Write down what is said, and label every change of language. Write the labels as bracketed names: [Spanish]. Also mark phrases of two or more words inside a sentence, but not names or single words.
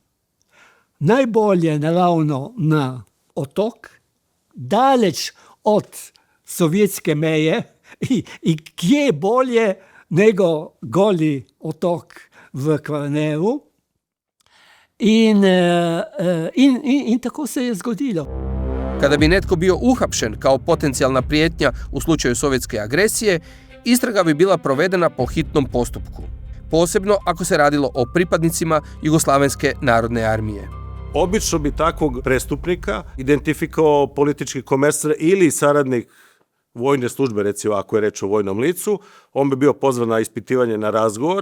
[Slovenian] Najbolje naravno na otok, daleč od sovjetske meje i kje bolje nego Goli otok v Kvarneru. In tako se je zgodilo. [Croatian] Kada bi netko bio uhapšen kao potencijalna prijetnja u slučaju sovjetske agresije, istraga bi bila provedena po hitnom postupku, posebno ako se radilo o pripadnicima Jugoslavenske narodne armije. [Serbian] Obično bi takvog prestupnika identifikovao politički komesar ili saradnik vojne službe, recimo ako je reč o vojnom licu, on bi bio pozvan na ispitivanje, na razgovor.